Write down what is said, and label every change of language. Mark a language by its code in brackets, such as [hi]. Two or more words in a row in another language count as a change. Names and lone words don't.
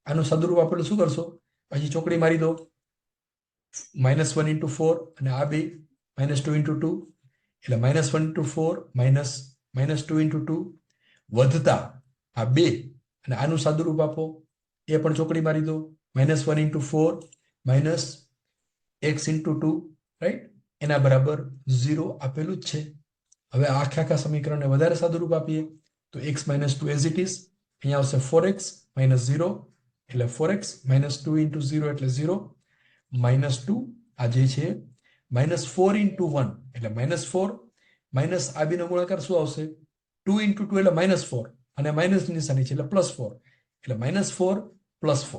[gu] આનું સાદુરૂપ આપેલું શું કરશો? પછી ચોકડી મારી દો. -1 into 4 અને આ બે -2 into 2 એટલે -1 into 4 -2 into 2 વધતા આ બે અને આનું સાદુરૂપ આપો એ પણ ચોકડી મારી દો. -1 into 4 -x into 2 રાઈટ એના બરાબર 0 આપેલું જ છે. હવે આખા સમીકરણને વધારે સાદુરૂપ આપીએ તો x - 2 [en] as it is. [gu] અહીંયા આવશે 4x - 0 એટલે 4x -2 into 0 એટલે 0 -2 આ જે છે -4 into 1 એટલે -4 માઇનસ આ બેનો ગુણાકાર શું આવશે? 2 into 2 એટલે -4 અને માઇનસ નિશાની છે એટલે +4 એટલે -4 +4.